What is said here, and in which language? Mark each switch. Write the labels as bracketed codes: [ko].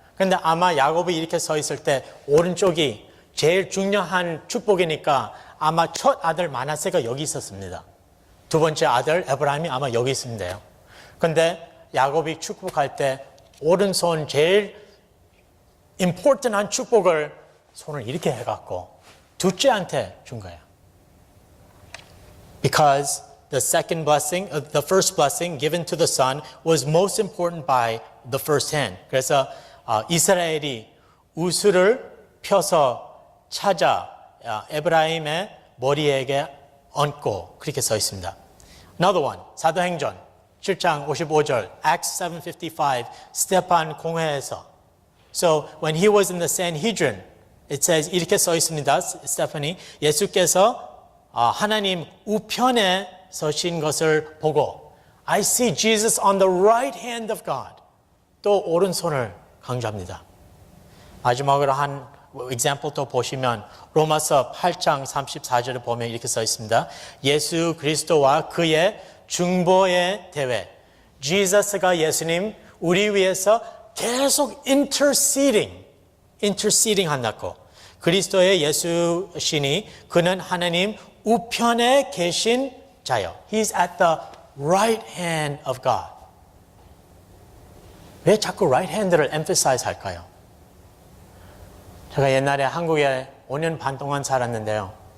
[ko] 그런데 아마 야곱이 이렇게 서 있을 때 오른쪽이 제일 중요한 축복이니까 아마 첫 아들 마나세가 여기 있었습니다. 두 번째 아들 에브라임이 아마 여기 있습니다. 그런데 야곱이 축복할 때 오른손 제일 important한 축복을 손을 이렇게 해갖고 둘째한테 준 거예요. [en] Because the second blessing, the first blessing given to the son was most important by the first hand. [ko] 그래서 이스라엘이 우슬을 펴서 찾아 에브라임의 머리에게 얹고 그렇게 써 있습니다. [en] Another one, [ko] 사도행전 7장 55절, Acts 7:55, 스테판 공회에서. [en] So when he was in the Sanhedrin, it says [ko] 이렇게 써 있습니다. 스테판이 예수께서 하나님 우편에 서신 것을 보고 [en] I see Jesus on the right hand of God. [ko] 또 오른손을 강조합니다. 마지막으로 한 example 또 보시면 로마서 8장 34절을 보면 이렇게 써 있습니다. 예수 그리스도와 그의 중보의 대회. Jesus가 예수님 우리 위해서 계속 interceding 한다고. 그리스도의 예수시니 그는 하나님 우편에 계신 자요. [en] He's at the right hand of God. [ko] 왜 자꾸 right hand를 emphasize 할까요? 제가 옛날에 한국에 5년 반 동안 살았는데요.